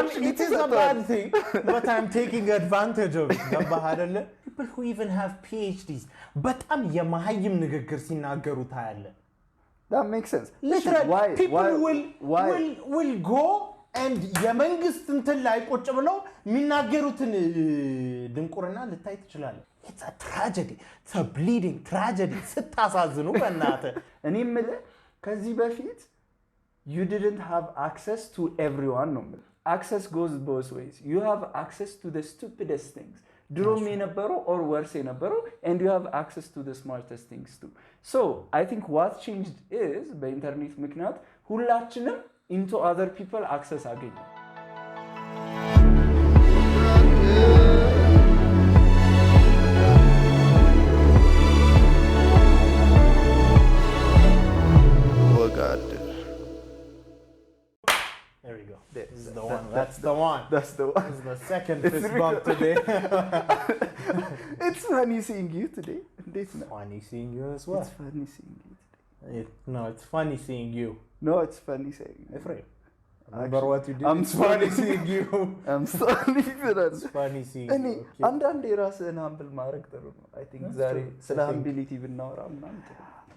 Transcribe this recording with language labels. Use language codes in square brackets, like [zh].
[en] It is a bad thing, but I'm taking advantage of it. [am] ገባህ አይደል? [en] People who even have PhDs [am] በጣም የማህይም ንግግር ሲናገሩ ታያለ. [en] That makes sense. Literally, people will go and [am] የመንግስት እንትን ላይ ቁጭ ብለው የሚናገሩትን ድንቁርና ልታይ ትችላለህ. [en] It's a tragedy. It's a bleeding tragedy. [am] ስታሳዝኑ በእናትህ እኔ የምልህ ከዚህ በፊት [en] you didn't have access to everyone no access goes both ways. You have access to the stupidest things. [am] ድሮም የነበረው [en] or worse [am] የነበረው [en] and you have access to the smartest things too. So I think what changed is [am] በኢንተርኔት ምክንያት ሁላችንም [en] into other people access [am] አገኘ. [en] There we go. This is the one. That's the one. That's the one. This is the second fist bump today. It's funny seeing you today. It's funny seeing you as well. It's funny seeing you today. No, it's funny seeing you. No, it's funny seeing you. Efraim, remember what you did? It's funny seeing you. I'm sorry for that. It's funny seeing you. [am] አንዳንዴ ራስህን humble ማድረግ ጥሩ ነው. [en] I think [am] ዛሬ ስለ humility ብናወራ ምናምን ጥሩ ነው.